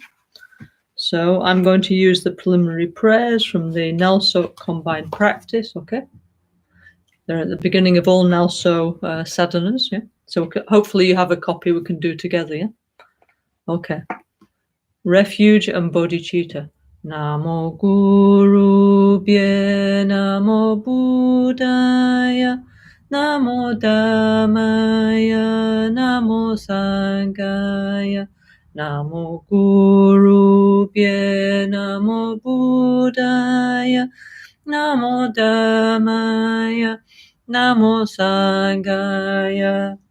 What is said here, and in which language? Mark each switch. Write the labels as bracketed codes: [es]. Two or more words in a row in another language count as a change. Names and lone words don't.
[en] So I'm going to use the preliminary prayers from the NgalSo combined practice, okay? They're at the beginning of all NgalSo sadhanas, yeah? So hopefully you have a copy we can do together, yeah? Okay. Refuge and bodhicitta. [sa] Namo Guru Bhye, Namo Buddhaya, Namo Dhammaya, Namo Sanghaya, Namo Guru Bhye, Namo Buddhaya, Namo Dhammaya, Namo Sanghaya,